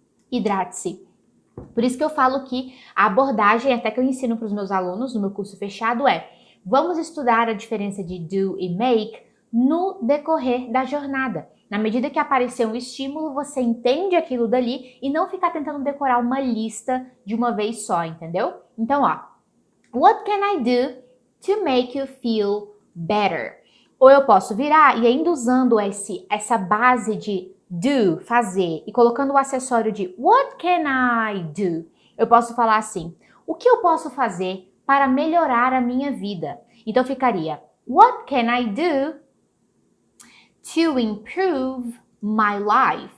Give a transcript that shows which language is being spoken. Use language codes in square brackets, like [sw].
[pt] Hidrate-se. Por isso que eu falo que a abordagem, até que eu ensino para os meus alunos no meu curso fechado é, vamos estudar a diferença de do e make no decorrer da jornada. Na medida que aparecer um estímulo, você entende aquilo dali e não ficar tentando decorar uma lista de uma vez só, entendeu? Então, ó, [en] what can I do to make you feel better? [pt] Ou eu posso virar e ainda usando essa base de do, fazer, e colocando o acessório de [en] what can I do? [pt] Eu posso falar assim, o que eu posso fazer para melhorar a minha vida? Então ficaria, [en] what can I do to improve my life?